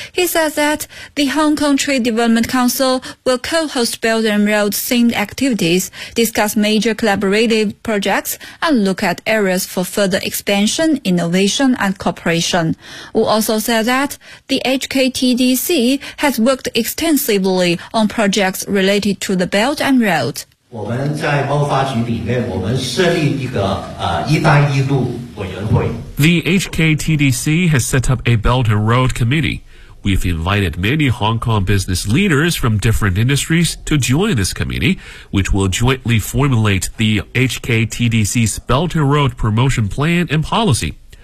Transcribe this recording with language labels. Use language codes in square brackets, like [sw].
[en] He says that the Hong Kong Trade Development Council will co-host Belt and Road themed activities, discuss major collaborative projects, and look at areas for further expansion, innovation, and cooperation. Wu also said that the HKTDC has worked extensively on projects related to the Belt and Road. [zh] 我们在贸发局里面，我们设立一个一带一路委员会。 [en] The HKTDC has set up a Belt and Road Committee. We've invited many Hong Kong business leaders from different industries to join this committee, which will jointly formulate the HKTDC's Belt and Road promotion plan and policy.